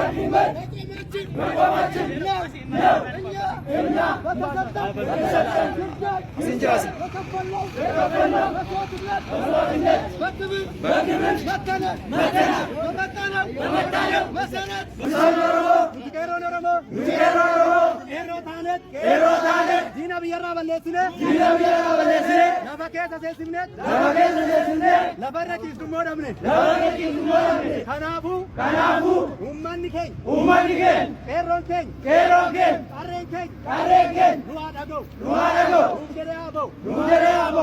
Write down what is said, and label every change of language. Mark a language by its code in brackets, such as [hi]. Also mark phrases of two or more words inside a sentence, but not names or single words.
[am] መቆማችን ነው። እኛ በተሰጠን ግዳጅ በከፈልነው መስዋዕትነት በክብር መተናል። በመጣነው መሰረት [om] Dina biyarra balleessine lafa keessa seensifne lafarra ciistummoo dhabne. Kanaafuu uummanni keenya qeerroon keenya qarreen keenya nu haa dhaga'u nuuf jedhee haa ba'u.